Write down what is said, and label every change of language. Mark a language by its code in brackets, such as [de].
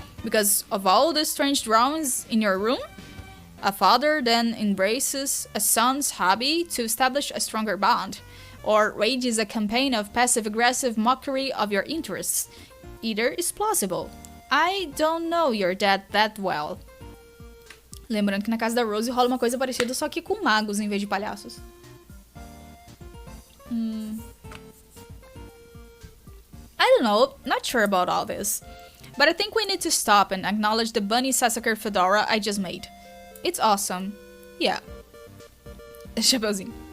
[en] Because of all the strange drawings in your room? A father then embraces a son's hobby to establish a stronger bond, or wages a campaign of passive-aggressive mockery of your interests. Either is plausible. I don't know your dad that well. [pt] Lembrando que na casa da Rose rola uma coisa parecida, só que com magos em vez de palhaços. [en] I don't know, not sure about all this. But I think we need to stop and acknowledge the bunny Sassaker fedora I just made. It's awesome. Yeah. Chapeuzinho.